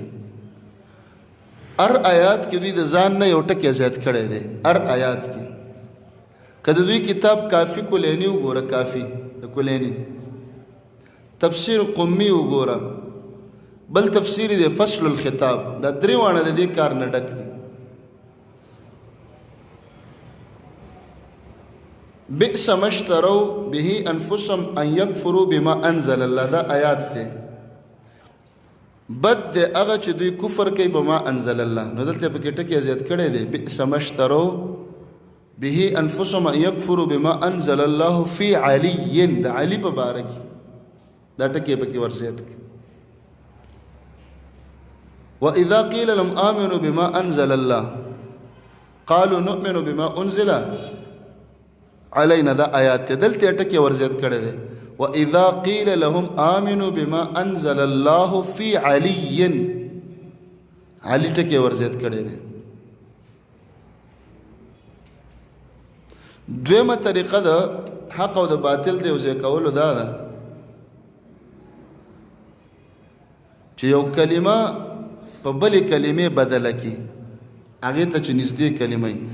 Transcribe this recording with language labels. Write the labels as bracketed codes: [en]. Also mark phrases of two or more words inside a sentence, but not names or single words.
[ps] هر آیات کې دوی د ځان نه یو ټکی زیات کړی دی. هر آیات کې کله دوی کتاب کافی کلینی وګوره، کافی د کلینی، تفسیر قمی وګوره، بل تفسیر دی فصل الخطاب، دا درې وانه د دې کار نه ډک دي. [ar] بئس ما اشتروا به انفسهم ان يكفروا بما انزل الله، [ps] دا آیات ته بد دی هغه چې دوی کفر کوي [ar] بما انزل الله. [ps] نو دلته په کې ټکی زیات کړی دی، [ar] بئس ما اشتروا به انفسهم ان يكفروا بما انزل الله في علي، [ps] د علي په باره کې دا ټکی په کې ورزیات کړي. [ar] واذا قيل لهم امنوا بما انزل الله قالوا نؤمن بما انزل علينا، [ps] دا آیات دلته ټکی ورزیات کړی دی. [ar] واذا قيل لهم امنوا بما انزل الله في علي، [ps] علي ټکی ورزیات کړی دی. دویمه طریقه د حق او د باطل د یوځای کولو دا ده چې یو کلمه په بلې کلمې بدله کړي، هغې ته چې نږدې کلمه وي.